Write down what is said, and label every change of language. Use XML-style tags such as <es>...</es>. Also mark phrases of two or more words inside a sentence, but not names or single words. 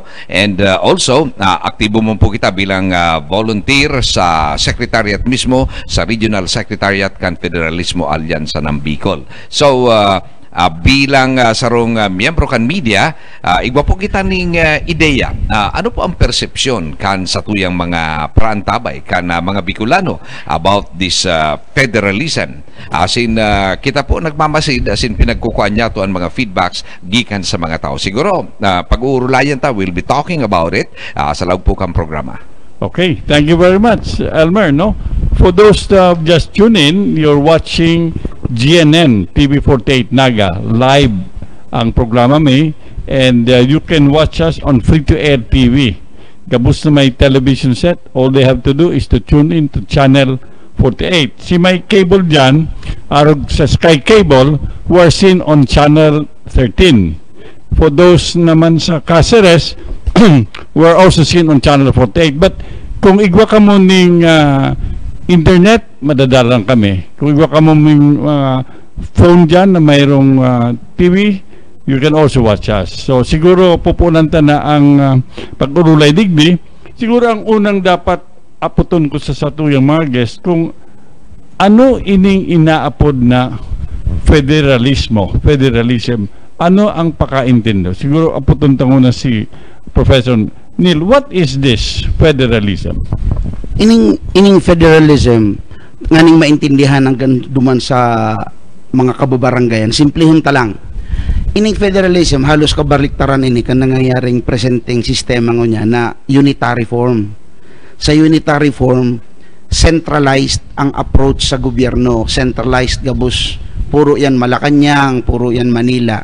<en>And also,</en> <bik>aktibo mo po kita bilang volunteer sa secretariat mismo, sa Regional Secretariat kan Federalismo Alyansa ng Bicol. So, bilang sarong miyembro kan media, igwa po kita ning ideya. Ano po ang persepsyon kan sa tuyang mga praantabay, kan mga Bicolano</bik> <en>about this federalism?</en> <bik>Asin kita po nagmamasid, asin pinagkukuhan niya to ang mga feedbacks gikan sa mga tao. Siguro, pag-uurulayan ta,</bik> <en>we'll be talking about it</en> <bik>sa loob po kang programa.</bik> <en>Okay, thank you very much, Elmer. No, for those that just tune in, you're watching GNN TV48 Naga live</en> <bik>ang programa may,</bik> <en>and you can watch us on free-to-air TV.</en> <bik>Gabos na may</bik> <en>television set, all they have to do is to tune in to channel 48.</en> <bik>Si may cable dyan, arog sa Sky Cable,</bik> <en>who are seen on channel 13. For those</en> <bik>naman sa</bik> <en>Cáceres, we're also seen on channel 48.</en> <bik>But kung igwa ka mo ning internet, madadalang kami. Kung igwa ka mo ning phone dyan na mayroong TV,</bik> <en>you can also watch us.</en> <bik>So siguro pupunan ta na ang pag-urulay digdi. Siguro ang unang dapat aputon ko sa satuyang mga guest kung ano ining inaapod na federalism. Ano ang pakaintindi? Siguro aputon tango na si Professor Neil,</bik> <en>what is this federalism?</en> <bik>Ining federalism nganing maintindihan hanggang duman sa mga kababarangayan, simplihon ta lang. Ining federalism halos kabaliktaran ini kan nangyayaring presenting sistema ngonya na</bik> <en>unitary form.</en> <bik>Sa</bik> <en>unitary form,</en> <bik>centralized ang approach sa gobyerno, centralized gabos, puro yan Malacanang, puro yan Manila.</bik>